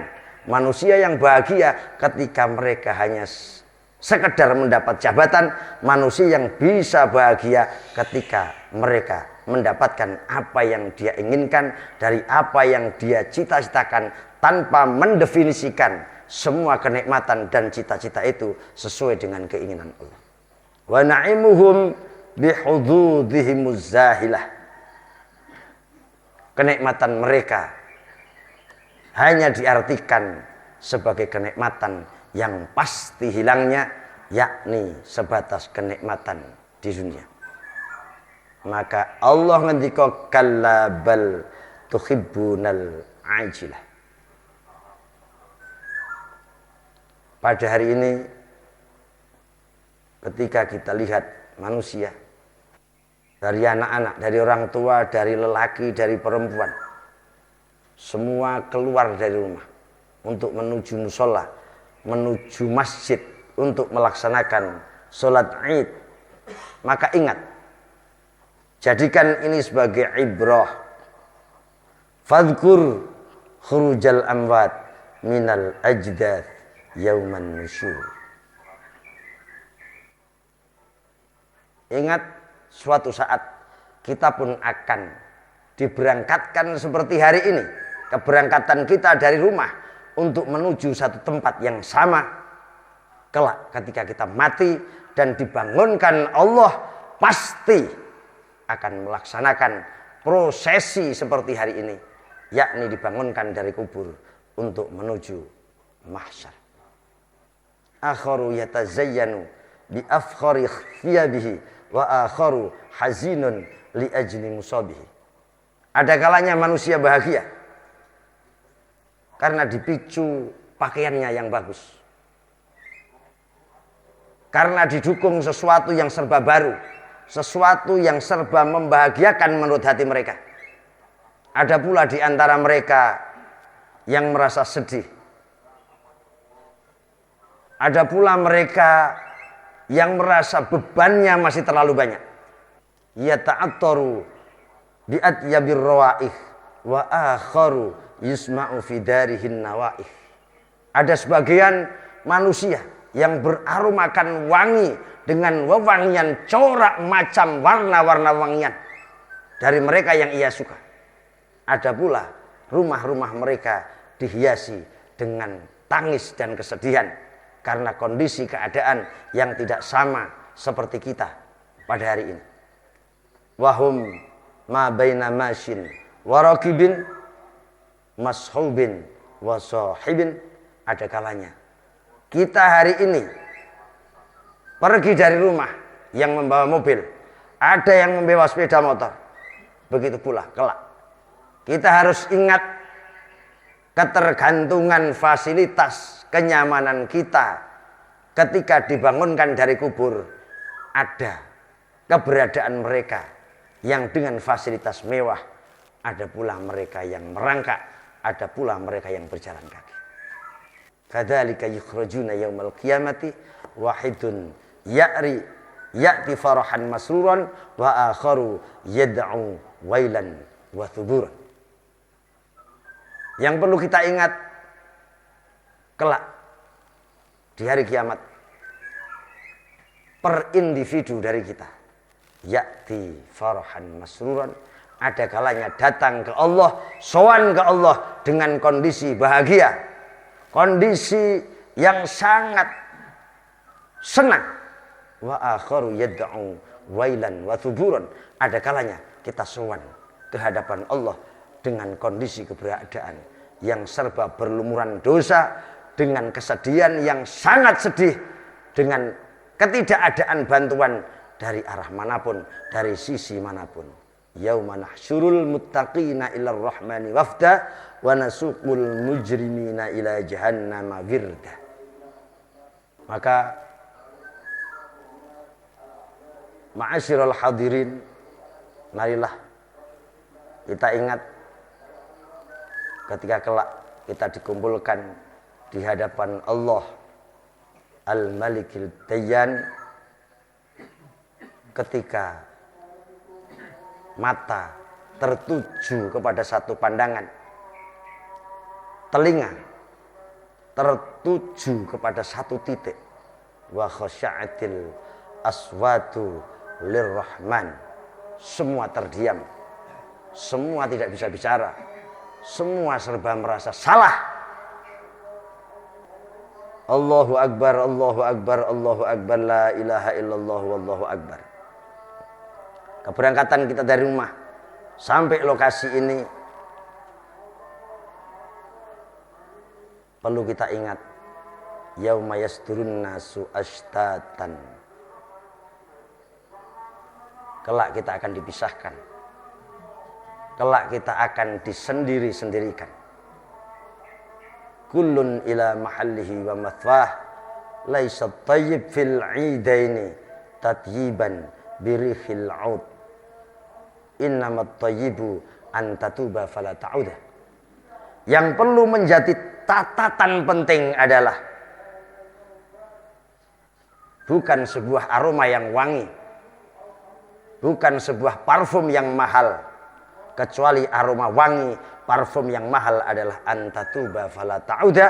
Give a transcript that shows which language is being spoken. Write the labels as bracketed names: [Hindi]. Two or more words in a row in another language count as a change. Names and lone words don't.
[Indonesian] Manusia yang bahagia ketika mereka hanya sekedar mendapat jabatan. Manusia yang bisa bahagia ketika mereka mendapatkan apa yang dia inginkan dari apa yang dia cita-citakan tanpa mendefinisikan semua kenikmatan dan cita-cita itu sesuai dengan keinginan Allah. [Arabic] ونعيمهم بحظوظهم الزائلة. [Indonesian] Kenikmatan mereka hanya diartikan sebagai kenikmatan yang pasti hilangnya, yakni sebatas kenikmatan di dunia. Maka Allah ngendika [Arabic] كلا بل تحبون العاجلة. [Indonesian] Pada hari ini ketika kita lihat manusia, dari anak-anak, dari orang tua, dari lelaki, dari perempuan, semua keluar dari rumah untuk menuju musola, menuju masjid untuk melaksanakan sholat Id. Maka ingat, jadikan ini sebagai ibrah. [Arabic] فاذكر خروج الأموات من الأجداث يوم النشور. [Indonesian] Ingat, suatu saat kita pun akan diberangkatkan seperti hari ini. Keberangkatan kita dari rumah untuk menuju satu tempat yang sama. Kelak ketika kita mati dan dibangunkan Allah, pasti akan melaksanakan prosesi seperti hari ini, yakni dibangunkan dari kubur untuk menuju mahsyar. [Arabic] آخر يتزين بأفخر ثيابه وآخر حزين لأجل مصابه. [Indonesian] Ada kalanya manusia bahagia karena dipicu pakaiannya yang bagus, karena didukung sesuatu yang serba baru, sesuatu yang serba membahagiakan menurut hati mereka. Ada pula di antara mereka yang merasa sedih. Ada pula mereka yang merasa bebannya masih terlalu banyak. [Arabic] يتعطر بأطيب الروائح وآخر يسمع في داره النوائح. [Indonesian] Ada sebagian manusia yang beraromakan wangi dengan wewangian corak macam warna-warna wangian dari mereka yang ia suka. Ada pula rumah-rumah mereka dihiasi dengan tangis dan kesedihan karena kondisi keadaan yang tidak sama seperti kita pada hari ini. [Arabic] وهم ما بين ماش وراكب مصحوب وصاحب. [Indonesian] Ada kalanya kita hari ini pergi dari rumah yang membawa mobil, ada yang membawa sepeda motor. Begitu pula kelak kita harus ingat ketergantungan fasilitas kenyamanan kita ketika dibangunkan dari kubur. Ada keberadaan mereka yang dengan fasilitas mewah, ada pula mereka yang merangkak, ada pula mereka yang berjalan kaki. [Arabic] كذلك يخرجون يوم القيامة واحد يأتي فرحانا مسرورا وآخر يدعو ويلا وثبورا. [Indonesian] Yang perlu kita ingat kelak di hari kiamat, per individu dari kita [Arabic] يأتي فرحانا مسرورا, [Indonesian] ada kalanya datang ke Allah, sowan ke Allah dengan kondisi bahagia, kondisi yang sangat senang. [Arabic] وآخر يدعو ويلا وثبورا, [Indonesian] ada kalanya kita sowan ke hadapan Allah dengan kondisi keberadaan yang serba berlumuran dosa, dengan kesedihan yang sangat sedih, dengan ketidakadaan bantuan dari arah manapun, dari sisi manapun. [Arabic] يوم نحشر المتقين إلى الرحمن وفدا ونسوق المجرمين إلى جهنم وردا. [Indonesian] Maka [Arabic] معاشر الحاضرين, [Indonesian] marilah kita ingat ketika kelak kita dikumpulkan di hadapan Allah Al-Malikil Dayyan, ketika mata tertuju kepada satu pandangan, telinga tertuju kepada satu titik, [Arabic] وخشعت الأصوات للرحمن, [Indonesian] semua terdiam, semua tidak bisa bicara, semua serba merasa salah. [Arabic] الله أكبر، الله أكبر، الله أكبر، لا إله إلا الله، والله أكبر. [Indonesian] Keberangkatan kita dari rumah sampai lokasi ini perlu kita ingat, [Arabic] يوم يصدر الناس أشتاتا. [Indonesian] Kelak kita akan dipisahkan. Kelak kita akan disendiri-sendirikan. [Arabic] كل إلى محله ومثواه، ليس الطيب في العيدين التطيب بريح العود، إنما الطيب أن تتوب فلا تعود. [Indonesian] Yang perlu menjadi catatan penting adalah bukan sebuah aroma yang wangi, bukan sebuah parfum yang mahal, kecuali aroma wangi parfum yang mahal adalah [Arabic] أن تتوب فلا تعود.